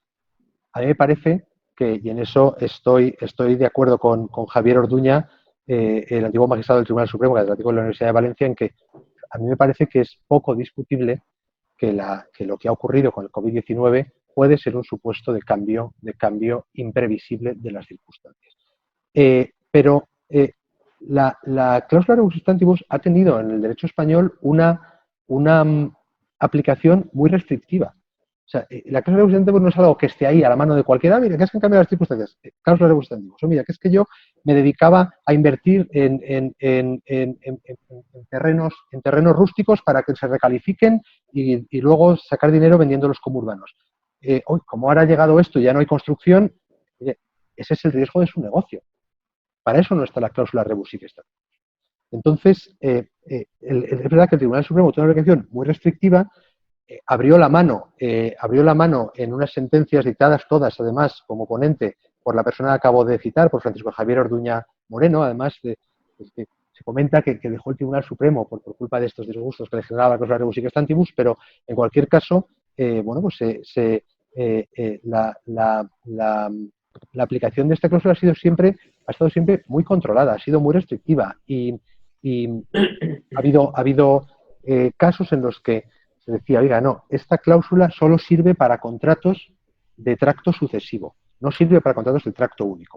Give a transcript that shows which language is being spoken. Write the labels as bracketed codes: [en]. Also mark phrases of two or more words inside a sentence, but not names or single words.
[es] A mí me parece que, y en eso estoy de acuerdo con Javier Orduña, el antiguo magistrado del Tribunal Supremo, catedrático de la Universidad de Valencia, en que a mí me parece que es poco discutible que lo que ha ocurrido con el COVID-19 puede ser un supuesto de cambio imprevisible de las circunstancias. Pero la cláusula [la] rebus sic stantibus [es] ha tenido en el derecho español una aplicación muy restrictiva. O sea, la cláusula [la] rebus sic stantibus [es] no es algo que esté ahí a la mano de cualquiera. Mira, que es que han cambiado las circunstancias. [la] Cláusula rebus sic stantibus. [es] O mira, que es que yo me dedicaba a invertir en terrenos rústicos para que se recalifiquen y luego sacar dinero vendiéndolos como urbanos. Hoy, como ahora ha llegado esto y ya no hay construcción, ese es el riesgo de su negocio. Para eso no está la cláusula [la] rebus sic stantibus. [es] Entonces, es verdad que el Tribunal Supremo tiene una aplicación muy restrictiva. Abrió la mano en unas sentencias dictadas todas, además, como ponente por la persona que acabo de citar, por Francisco Javier Orduña Moreno. Además, se comenta que dejó el Tribunal Supremo por culpa de estos disgustos que le generaba la cláusula [la] rebus sic stantibus, [es] pero en cualquier caso, bueno, pues la aplicación de esta cláusula ha estado siempre muy controlada, ha sido muy restrictiva y ha habido casos en los que se decía, oiga, no, esta cláusula solo sirve para contratos de tracto sucesivo, no sirve para contratos de tracto único.